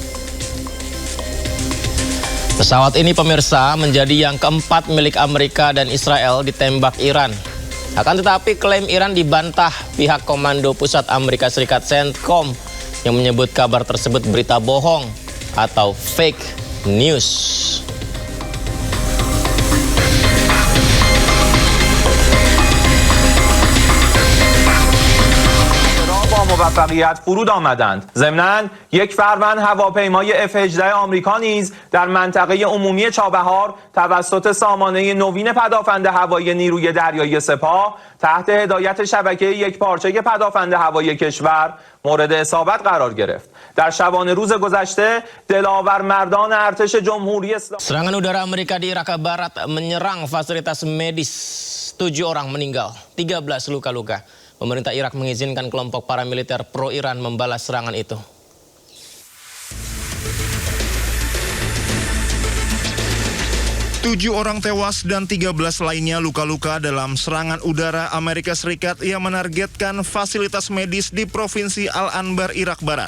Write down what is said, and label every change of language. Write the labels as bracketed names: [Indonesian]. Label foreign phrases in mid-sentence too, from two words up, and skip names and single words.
[Indonesian] Pesawat ini pemirsa menjadi yang keempat milik Amerika dan Israel ditembak Iran. Akan tetapi klaim Iran dibantah pihak Komando Pusat Amerika Serikat CENTCOM yang menyebut kabar tersebut berita bohong atau [English] fake news. [Persian] موفقیت فرود آمدند. ضمناً یک فروند هواپیمای F-18 آمریکا نیز در منطقه عمومی چابهار توسط سامانه نوین پدافند هوایی نیروی دریایی سپاه تحت هدایت شبکه یکپارچه پدافند هوایی کشور مورد اصابت قرار گرفت. در شبانه روز گذشته دلاور مردان ارتش جمهوری اسلامی [Indonesian] Serangan udara Amerika di Irak Barat menyerang fasilitas medis. 7 orang meninggal, 13 luka-luka. Pemerintah Irak mengizinkan kelompok paramiliter pro-Iran membalas serangan itu. Tujuh orang tewas dan 13 lainnya luka-luka dalam serangan udara Amerika Serikat yang menargetkan fasilitas medis di Provinsi Al-Anbar, Irak Barat.